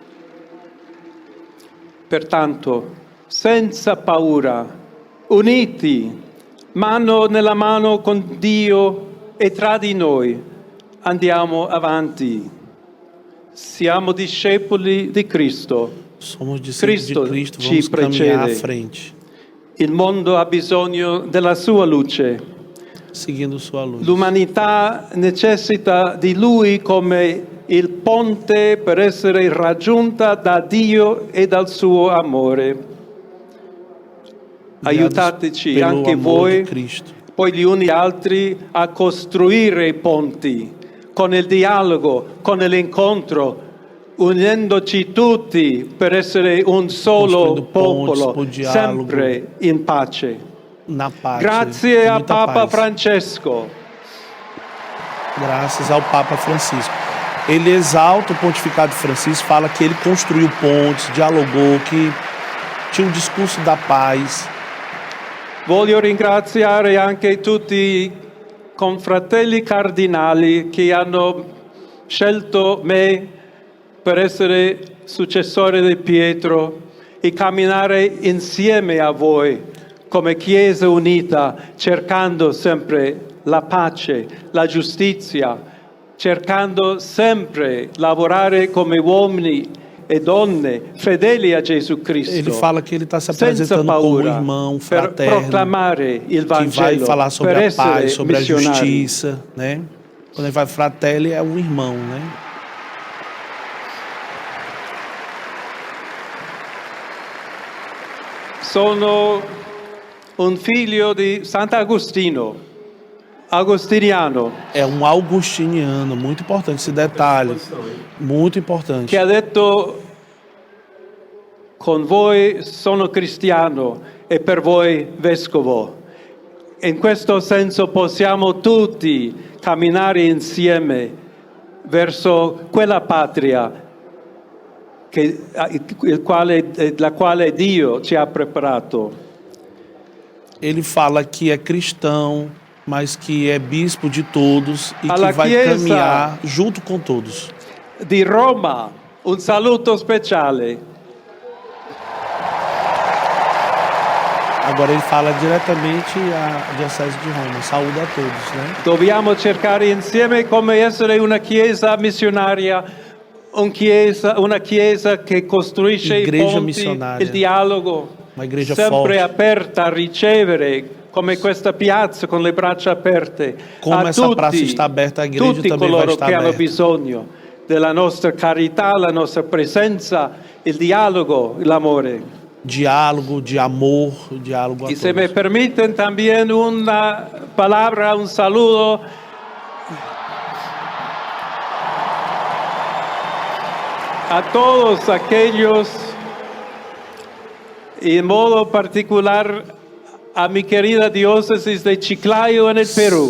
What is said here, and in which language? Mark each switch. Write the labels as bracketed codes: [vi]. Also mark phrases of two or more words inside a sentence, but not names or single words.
[it] Pertanto, senza paura, uniti, mano nella mano con Dio e tra di noi, andiamo avanti. Siamo discepoli di Cristo. [pt] Somos discípulos [it] Cristo [pt] de Cristo, [it] ci [pt] vamos caminhar à [it] precede. [pt] frente, [it] Il mondo ha bisogno della sua luce. [pt] seguindo sua luz. [it] L'umanità necessita di Lui come il ponte per essere raggiunta da Dio e dal suo amore. Aiutateci [pt] Pelo [it] anche [pt] amor [it] voi, [pt] de Cristo. [it] poi gli uni gli altri, a costruire i ponti con il dialogo, con l'incontro, unendoci tutti per essere un solo [pt] Costruindo pontes, [it] popolo, [pt] por dialogo. [it] sempre in pace. [pt] Na pace. [it] Grazie a [pt] muita [it] Papa [pt] paz. [it] Francesco. [pt] Graças ao Papa Francisco. Ele exalta o pontificado de Francisco, fala que ele construiu pontes, dialogou, que tinha um discurso da paz. [it] Voglio ringraziare anche tutti i confratelli cardinali che hanno scelto me per essere successore di Pietro e camminare insieme a voi come Chiesa unita, cercando sempre la pace, la giustizia, cercando sempre lavorare come uomini e donne fedeli a Gesù Cristo. [pt] Ele fala que ele está se [it] senza [pt] apresentando como [it] paura, [pt] irmão [it] per [pt] fraterno, [it] proclamare il [pt] que vai [it] Vangelo, [pt] falar sobre [it] per [pt] a [it] essere [pt] paz, sobre a [it] missionari. [pt] justiça, né? Quando ele vai fratelli é um irmão, né? [it] Sono un figlio di Sant'Agostino, agostiniano, [pt] É um augustiniano, muito importante esse detalhe. Muito importante. [it] che ha detto: con voi sono cristiano e per voi vescovo. In questo senso possiamo tutti camminare insieme verso quella patria la quale Dio ci ha preparato. [pt] Ele fala que é cristão, mas que é bispo de todos e [it] Alla [pt] que vai [it] Chiesa. [pt] caminhar junto com todos. [it] Di Roma, un saluto speciale. [pt] Agora ele fala diretamente à Diocese de Roma. Saúda a todos, né? [it] Dobbiamo cercare insieme come essere una chiesa missionaria, una chiesa che costruisce i [pt] Igreja [it] ponti, [pt] missionaria. [it] il dialogo, [pt] Uma igreja [it] sempre [pt] forte. [it] aperta a ricevere, come questa piazza con le braccia aperte, [pt] Come a essa [it] tutti, [pt] praça está aberta, a igreja [it] tutti [pt] também vai [it] coloro [pt] estar [it] che hanno [pt] aberta. [it] bisogno della nostra carità, la nostra presenza, il dialogo, l'amore. [pt] Diálogo, de amor, diálogo a [es] Y se me [pt] todos. [es] permiten también una palabra, un saludo a todos aquellos, y en modo particular a mi querida diócesis de Chiclayo en el Perú,